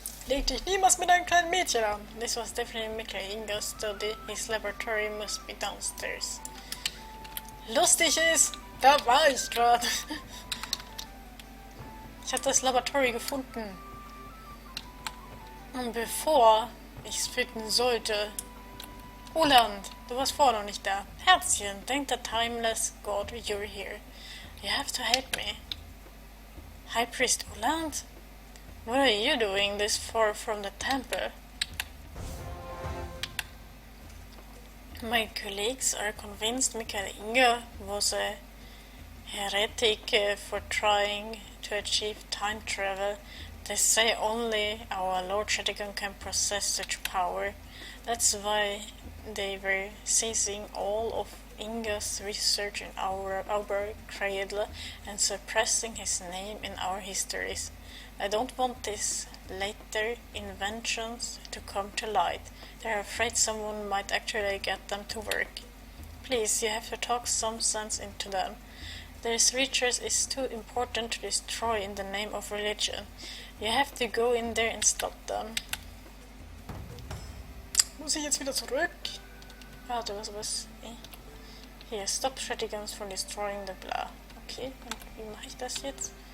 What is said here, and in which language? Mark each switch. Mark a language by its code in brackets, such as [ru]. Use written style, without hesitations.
[de] Leg dich niemals mit einem kleinen Mädchen an. [en] This was definitely Mika Inga's study. His laboratory must be downstairs. [de] Lustig ist, da war ich gerade. Ich habe das Laboratory gefunden. Und bevor ich es finden sollte... Roland, du warst vorher noch nicht da. [en] Herzchen, thank the timeless God you're here. You have to help me. High Priest Roland? What are you doing this far from the temple? My colleagues are convinced Mikael Inga was a heretic for trying to achieve time travel. They say only our Lord Shadigan can possess such power. That's why they were seizing all of Inga's research in our cradle and suppressing his name in our histories. I don't want these later inventions to come to light. They're afraid someone might actually get them to work. Please, you have to talk some sense into them. Their research is too important to destroy in the name of religion. You have to go in there and stop them. [de] Muss ich jetzt wieder zurück? Warte, was? Hier, [en] stop Strategons from destroying the blah. [de] Okay, und wie mache ich das jetzt?